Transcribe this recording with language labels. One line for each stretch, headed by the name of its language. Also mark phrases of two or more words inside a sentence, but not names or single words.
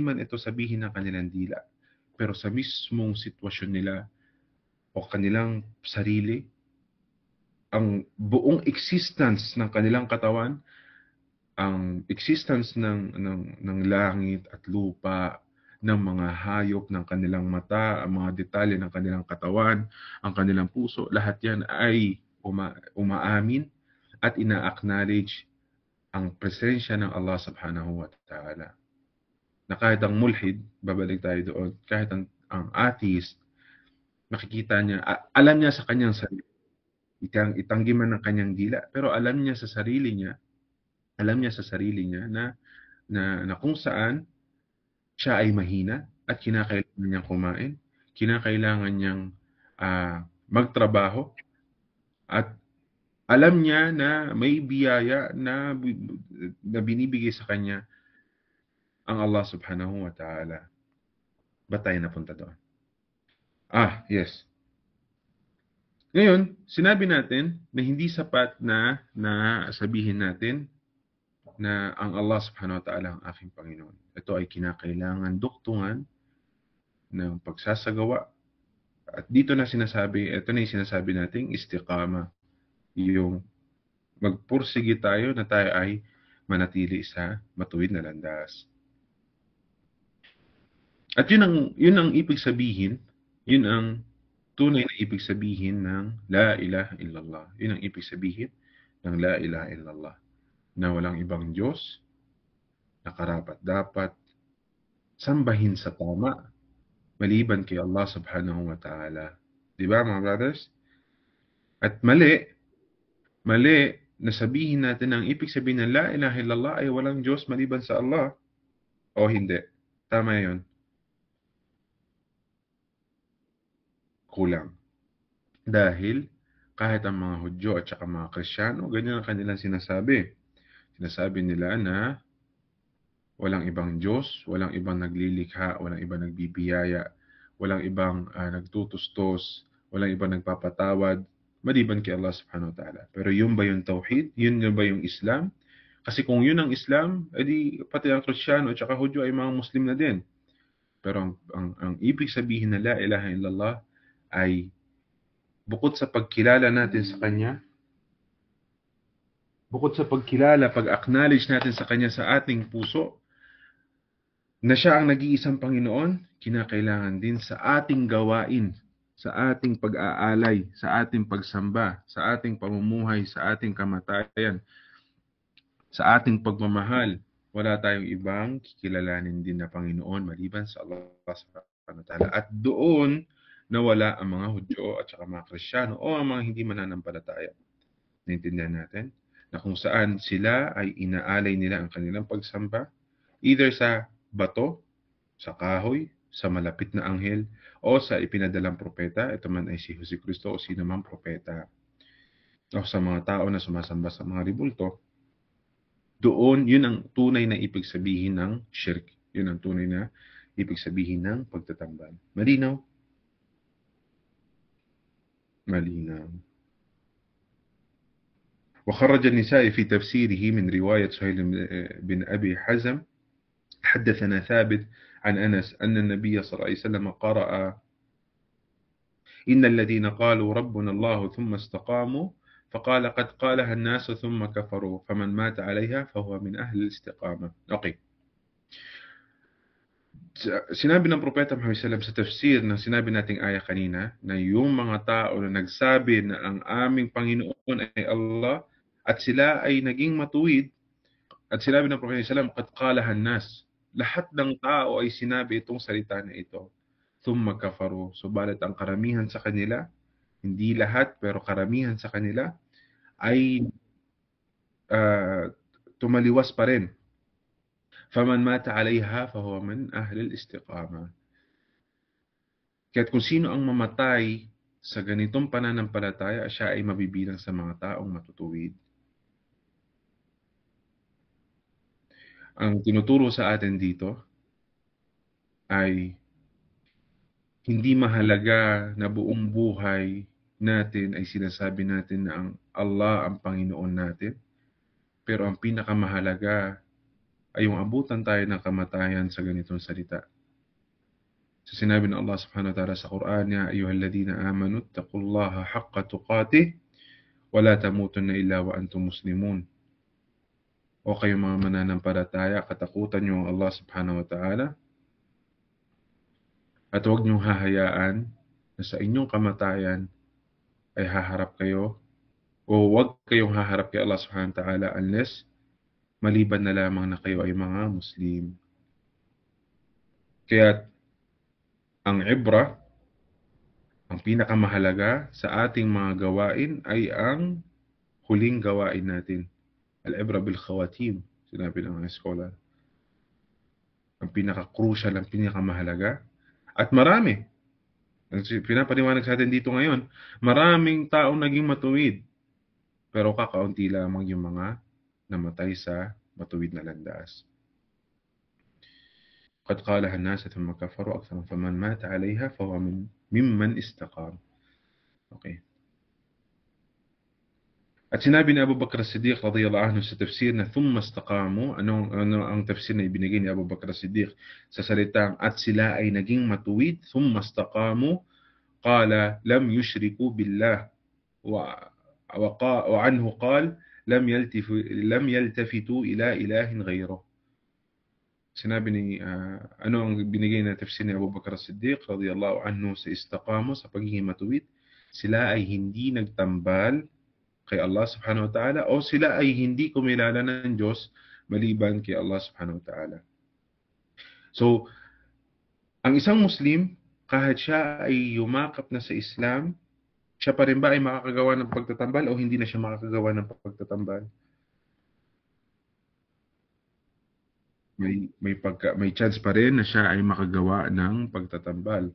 Filipino: man ito sabihin ng kanilang dila, pero sa mismong sitwasyon nila o kanilang sarili, ang buong existence ng kanilang katawan ang existence ng langit at lupa, ng mga hayop, ng kanilang mata, ang mga detalye ng kanilang katawan, ang kanilang puso, lahat yan ay umaamin at ina-acknowledge ang presensya ng Allah
Arabic: سبحانه وتعالى.
Filipino: Na kahit ang mulhid, babalik tayo doon, kahit ang atheist, makikita niya, alam niya sa kanyang sarili, itanggi man ng kanyang dila, pero alam niya sa sarili niya na kung saan siya ay mahina at kinakailangan niyang kumain, kinakailangan niyang magtrabaho, at alam niya na may biyaya na binibigay sa kanya ang Allah
Arabic: سبحانه وتعالى.
Filipino: Ba't tayo napunta doon? Yes. Ngayon, sinabi natin na hindi sapat na sabihin natin na ang Allah
Arabic: سبحانه وتعالى
Filipino: ang aking Panginoon. Ito ay kinakailangan duktungan ng pagsasagawa. At dito na sinasabi, ito na yung sinasabi nating istiqama. Yung magpursige tayo na tayo ay manatili sa matuwid na landas. At yun ang ibig sabihin, yun ang tunay na ibig sabihin ng
Arabic: لا إله إلا الله.
Filipino: Yun ang ibig sabihin ng
Arabic: لا إله إلا الله.
Filipino: Na walang ibang Diyos na karapat-dapat sambahin sa tama maliban kay Allah
Arabic: سبحانه وتعالى.
Filipino: Diba mga brothers? At mali na sabihin natin ang ibig sabihin ng
Arabic: لا إله إلا الله
Filipino: ay walang Diyos maliban sa Allah. O hindi. Tama yun. Kulang. Dahil kahit ang mga Hudyo at saka mga Kristiyano, ganyan ang kanilang sinasabi. Sinasabi nila na walang ibang Diyos, walang ibang naglilikha, walang ibang nagbibiyaya, walang ibang nagtutustos, walang ibang nagpapatawad, maliban kay Allah
Arabic: سبحانه وتعالى.
Filipino: Pero yun ba yung tauhid? Yun ba yung Islam? Kasi kung yun ang Islam, edi pati ang Kristiyano at saka Hudyo ay mga Muslim na din. Pero ang ibig sabihin na
Arabic: لا إله إلا الله
Filipino: ay bukod sa pagkilala natin sa Kanya, pag-acknowledge natin sa Kanya sa ating puso, na Siya ang nag-iisang Panginoon, kinakailangan din sa ating gawain, sa ating pag-aalay, sa ating pagsamba, sa ating pamumuhay, sa ating kamatayan, sa ating pagmamahal. Wala tayong ibang kikilalanin din na Panginoon maliban sa Allah
Arabic: سبحانه وتعالى.
Filipino: At doon nawala ang mga Hudyo at saka mga Kristiyano o ang mga hindi mananampalataya. Naintindihan natin na kung saan sila ay inaalay nila ang kanilang pagsamba either sa bato, sa kahoy, sa malapit na anghel, o sa ipinadalang propeta, ito man ay si Jose Cristo o sino mang propeta, o sa mga tao na sumasamba sa mga ribulto. Doon, yun ang tunay na ibig sabihin ng shirk. Yun ang tunay na ibig sabihin ng pagtatambal. Malinaw? Malinaw.
Arabic: وخرج النسائي في تفسيره من رواية سهيل بن أبي حزم حدثنا ثابت عن أنس أن النبي صلى الله عليه وسلم قرأ إن الذين قالوا ربنا الله ثم استقاموا فقال قد قالها الناس ثم كفروا فمن مات عليها فهو من أهل الاستقامة.
Filipino: Okay. Sinabi ng Propeta Muhammad
Arabic: صلى الله عليه وسلم
Filipino: sa tafsir ng sinabi nating aya kanina na yung mga tao na nagsabi na ang aming Panginoon ay Allah at sila ay naging matuwid, at sinabi ng Propeta
Arabic: صلى الله عليه وسلم قد قالها الناس,
Filipino: lahat ng tao ay sinabi itong salita na ito,
Arabic: ثم كفروا,
Filipino: subalit ang karamihan sa kanila, hindi lahat pero karamihan sa kanila ay tumaliwas pa rin.
Arabic: فمن مات عليها فهو من أهل الاستقامة.
Filipino: Kaya't kung sino ang mamatay sa ganitong pananampalataya, siya ay mabibilang sa mga taong matutuwid. Ang tinuturo sa atin dito ay hindi mahalaga na buong buhay natin ay sinasabi natin na ang Allah ang Panginoon natin. Pero ang pinakamahalaga ay yung abutan tayo ng kamatayan sa ganitong salita. Sa sinabi ng Allah
Arabic: سبحانه وتعالى
Filipino: sa Quran,
Arabic: يا أيها الذين آمنوا اتقوا الله حق تقاته ولا تموتن إلا وأنتم مسلمون.
Filipino: O kayong mga mananampalataya, katakutan niyo ang Allah
Arabic: سبحانه وتعالى
Filipino: at huwag niyong hahayaan na sa inyong kamatayan ay haharap kayo o huwag kayong haharap kay Allah
Arabic: سبحانه وتعالى
Filipino: unless maliban na lamang na kayo ay mga Muslim. Kaya ang ibra, ang pinakamahalaga sa ating mga gawain ay ang huling gawain natin.
Arabic: العبرة بالخواتيم,
Filipino: sinabi ng mga scholar. Ang pinaka-crucial, ang pinakamahalaga. At marami. Ang pinapaliwanag sa atin dito ngayon, maraming taong naging matuwid. Pero kakaunti lamang yung mga namatay sa matuwid na landas.
Arabic: قد قالها الناس ثم كفروا أكثر فمن مات عليها فهو ممن استقام.
Filipino: Okay. At sinabi ni Abu Bakr as-Siddiq
Arabic: رضي الله عنه
Filipino: sa tafsir na
Arabic: ثم استقاموا,
Filipino: ano ang tafsir na ibinigay ni Abu Bakr as-Siddiq sa salitang at sila ay naging matuwid,
Arabic: ثم استقاموا، قال لم يشركوا بالله وعنه قال لم يلتفتوا إلى إله غيره.
Filipino: Sinabi ni ano ang binigay na tafsir ni Abu Bakr as-Siddiq
Arabic: رضي الله عنه
Filipino: sa istaqamu, sa pagiging matuwid, sila ay hindi nagtambal kay Allah
Arabic: سبحانه وتعالى
Filipino: o sila ay hindi kumilala ng Diyos maliban kay Allah
Arabic: سبحانه وتعالى.
Filipino: So, ang isang Muslim, kahit siya ay yumakap na sa Islam, siya pa rin ba ay makakagawa ng pagtatambal o hindi na siya makakagawa ng pagtatambal? May chance pa rin na siya ay makagawa ng pagtatambal.